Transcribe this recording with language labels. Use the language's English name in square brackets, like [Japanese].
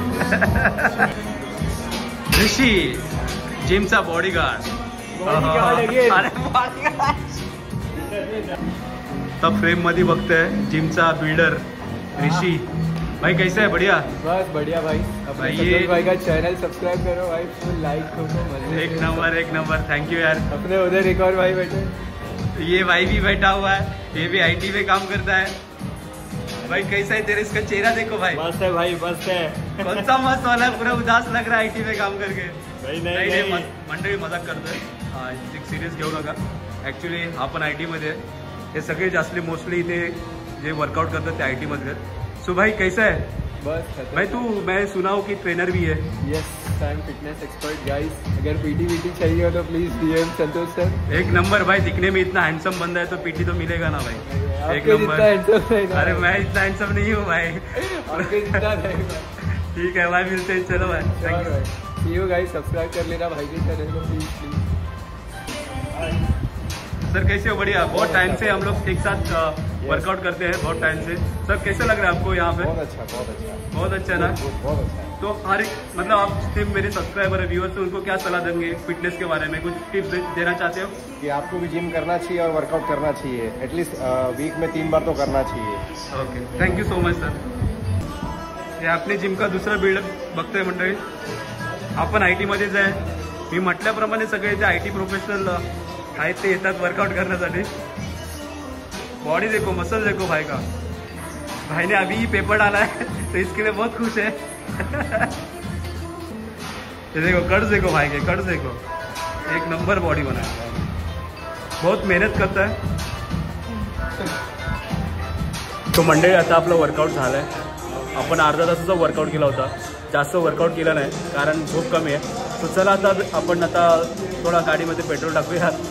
[Marathi] ऋषी जिमचा bodyguard. अरे तब frame मध्ये बघतोय जिमचा बिल्डर ऋषि. [Hindi] भाई कैसा है? बढ़िया. बस बढ़िया भाई. भाई ये भाई का चैनल सब्सक्राइब करो भाई, फुल लाइक करो. एक नंबर. थैंक यू यार. अपने उधर एक और भाई बैठे. ये भाई भी बैठा हुआ है, ये भी आईटी में काम करता है. भाई कैसा है तेरे? इसका चेहरा देखो भाई. मस्त है भाई, मस्त है. कौन सा मस्त वाला है? पूरा उदास लग रहा है आईटी में काम करके. नहीं. [Marathi] मंडळी मजाक करतोय. एक सिरियस घेऊ नका. ऍक्च्युली आपण आयटी मध्ये आहे. हे सगळे जास्टली मोस्टली इथे जे वर्कआउट करतात ते आयटी मध्ये. [Hindi] सो भाई कैसा है? बस भाई तू, मैं सुना हूँ कि ट्रेनर भी है. [English] Yes, I am fitness expert guys. [Hindi] अगर पीटी चाहिए हो तो प्लीज डीएम संतोष सर. एक नंबर भाई. दिखने में इतना हैंडसम बंदा है तो पीटी तो मिलेगा ना भाई. एक नंबर. अरे मैं इतना हैंडसम नहीं हूँ भाई. ठीक है भाई, मिलते हैं. चलो भाई, thank you. [English] See you guys. [Hindi] Subscribe कर लेना भाई के चैनल को प्लीज. सर कैसे हो? बढ़िया. बहुत टाइम से हम लोग एक साथ वर्कआउट करते हैं, बहुत टाइम से. सर कैसा लग रहा है आपको यहाँ पे? बहुत अच्छा. बहुत अच्छा ना. बहुत अच्छा. तो हर एक मतलब आप सिर्फ मेरे सब्सक्राइबर है, व्यूअर्स, तो उनको क्या सलाह देंगे फिटनेस के बारे में? कुछ टिप्स देना चाहते हो? कि आपको भी जिम करना चाहिए और वर्कआउट करना चाहिए. एटलीस्ट वीक में 3 बार तो करना चाहिए. [English] Okay, thank you so much sir. [Marathi] हे आपले जिमका दुसरा बिल्डर बघतोय मंडळी. आपण आय टीमध्येच आहे. मी म्हटल्याप्रमाणे सगळे जे आय टी प्रोफेशनल आहेत ते येतात वर्कआउट करण्यासाठी. [Hindi] बॉडी देखो, मसल देखो भाई का. भाई ने अभी पेपर डाला है तो इसके लिए बहुत खुश है. ये देखो कर्ज देखो भाई के, कर्ज देखो. एक नंबर बॉडी बनाया है. बहुत मेहनत करता है. [Marathi] तो मंडळी आता आपलं वर्कआउट झालं आहे. आपण अर्धा तासाचा वर्कआउट केला होता. जास्त वर्कआउट केला नाही कारण झोप कमी आहे. तो चला आता थोडा गाडीमध्ये पेट्रोल टाकूया.